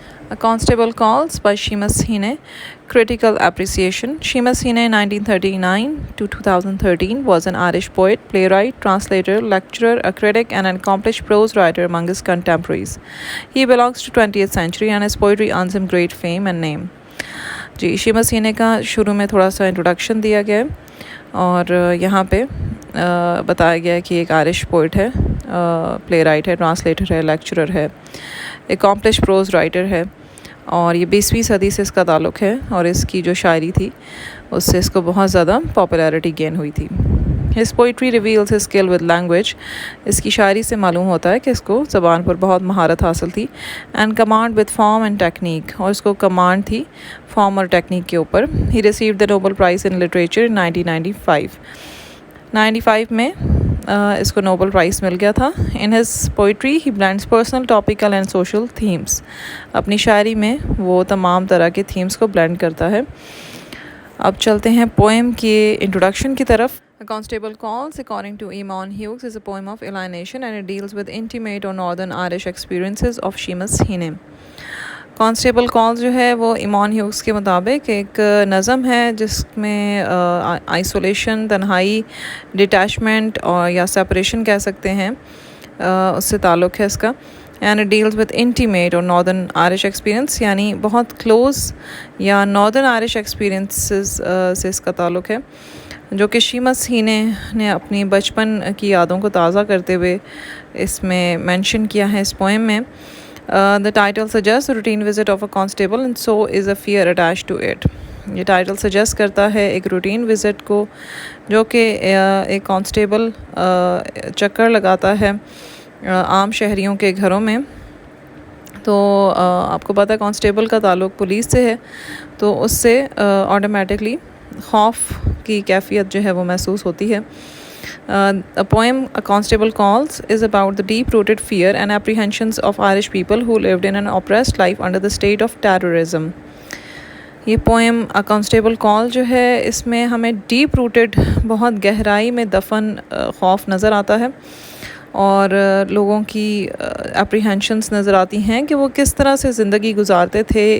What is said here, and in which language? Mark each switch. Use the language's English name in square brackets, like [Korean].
[English] A Constable Calls by Seamus Heaney. Critical appreciation. Seamus Heaney, 1939 to 2013, was an Irish poet, playwright, translator, lecturer, a critic, and an accomplished prose writer among his contemporaries. He belongs to 20th century and his poetry earns him great fame and name. [Hindi] Ji Seamus Heaney का शुरू में थोड़ा सा introduction दिया गया है और यहाँ पे बताया गया है कि एक आयरिश पोइट है, प्ले राइट है, ट्रांसलेटर है, लेक्चरर है, एकम्प्लिश प्रोज राइटर है और ये 20वीं सदी से इसका ताल्लुक़ है और इसकी जो शायरी थी उससे इसको बहुत ज़्यादा पॉपुलैरिटी गेन हुई थी. [English] His poetry reveals his skill with language. [Hindi] इसकी शायरी से मालूम होता है कि इसको ज़बान पर बहुत महारत हासिल थी. [English] and command with form and technique, [Hindi] और इसको कमांड थी फॉर्म और टेक्निक के ऊपर. [English] he received the Nobel prize in literature in 1995 [Hindi] में इसको नोबेल प्राइज़ मिल गया था. [English] In his poetry he blends personal, topical and social themes. [Hindi] अपनी शायरी में वो तमाम तरह के थीम्स को ब्लेंड करता है. अब चलते हैं पोएम के इंट्रोडक्शन की तरफ. [English] A Constable Calls, according to Eamon Hughes, is a poem of alienation and it deals with intimate or northern Irish experiences of Seamus Heaney. [Hindi] Constable Calls जो है वो ईमान ह्यूग्स के मुताबिक एक नज़म है जिसमें आइसोलेशन, तन्हाई, डिटैचमेंट और या सेपरेशन कह सकते हैं, उससे ताल्लुक़ है इसका. [English] and it deals with intimate और northern Irish experience, [Hindi] यानी बहुत क्लोज़ या नॉर्दर्न आयरिश एक्सपीरियंसेस से इसका ताल्लुक़ है, जो कि Seamus Heaney ने अपनी बचपन की यादों को ताज़ा करते हुए इसमें मेंशन किया है इस पोएम में. [English] The title suggests a routine visit of a constable and so is a fear attached to it. [Hindi] ये टाइटल सजेस्ट करता है एक रूटीन विज़िट को जो कि एक कांस्टेबल चक्कर लगाता है आम शहरियों के घरों में. तो आपको पता है कांस्टेबल का ताल्लुक़ पुलिस से है, तो उससे ऑटोमेटिकली खौफ की कैफियत जो है वो महसूस होती है. [English] A poem, A Constable Calls, is about the deep-rooted fear and apprehensions of Irish people who lived in an oppressed life under the state of terrorism. [Hindi] ये पोएम A Constable Call जो है इसमें हमें डीप रूटेड, बहुत गहराई में दफन खौफ नज़र आता है और लोगों की एप्रीहेंशंस नज़र आती हैं कि वो किस तरह से ज़िंदगी गुजारते थे.